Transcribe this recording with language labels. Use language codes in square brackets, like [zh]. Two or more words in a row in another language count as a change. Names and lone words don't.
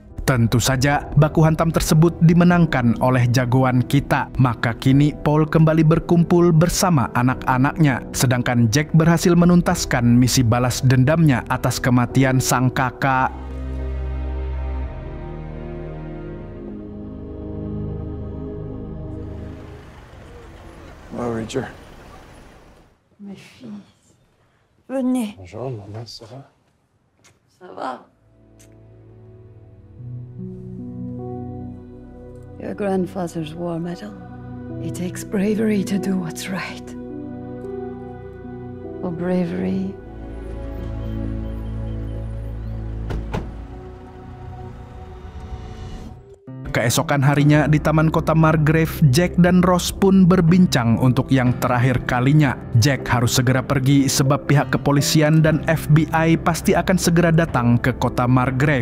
[id] Tentu saja, baku hantam tersebut dimenangkan oleh jagoan kita. Maka kini Paul kembali berkumpul bersama anak-anaknya, sedangkan Jack berhasil menuntaskan misi balas dendamnya atas kematian sang kakak. [fr] Oh, Richard. Mes filles, venez. Bonjour, maman, ça va? Ça va? [en] Your grandfather's war medal. It takes bravery to do what's right. For bravery, [id] Keesokan harinya di taman kota Margrave, Jack dan Rose pun berbincang untuk yang terakhir kalinya. Jack harus segera pergi sebab pihak kepolisian dan FBI pasti akan segera datang ke kota Margrave.